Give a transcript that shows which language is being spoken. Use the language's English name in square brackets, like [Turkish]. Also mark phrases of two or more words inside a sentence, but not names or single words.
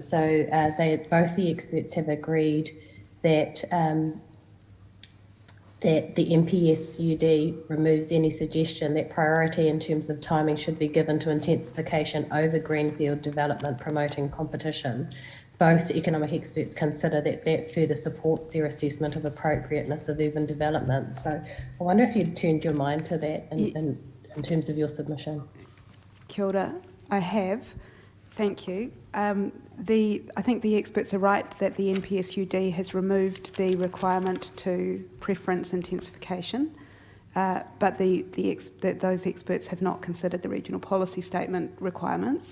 [English] So both the experts have agreed that that the MPSUD removes any suggestion that priority in terms of timing should be given to intensification over greenfield development promoting competition. Both economic experts consider that that further supports their assessment of appropriateness of urban development. So I wonder if you'd turned your mind to that in terms of your submission. [Māori] Kia ora, [English] I have. Thank you. I think the experts are right that the MPSUD has removed the requirement to preference intensification, but those experts have not considered the regional policy statement requirements.